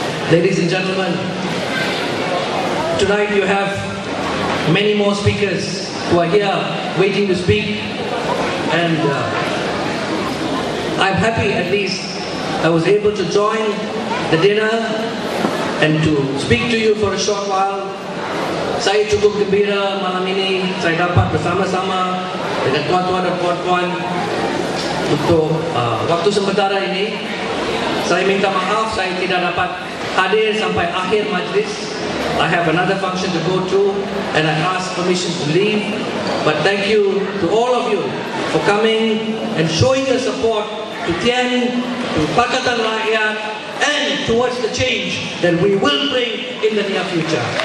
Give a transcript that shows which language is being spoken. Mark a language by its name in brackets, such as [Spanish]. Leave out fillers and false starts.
[English] Ladies and gentlemen, tonight you have many more speakers who are here waiting to speak, and I'm happy at least I was able to join the dinner and to speak to you for a short while. [Malay] Saya cukup gembira malam ini saya dapat bersama-sama dengan tuan-tuan dan puan-puan untuk waktu sementara ini. Saya minta maaf saya tidak dapat hadir sampai akhir majlis. [English] I have another function to go to and I ask permission to leave. But thank you to all of you for coming and showing your support to Tian, to Pakatan Rakyat, and towards the change that we will bring in the near future.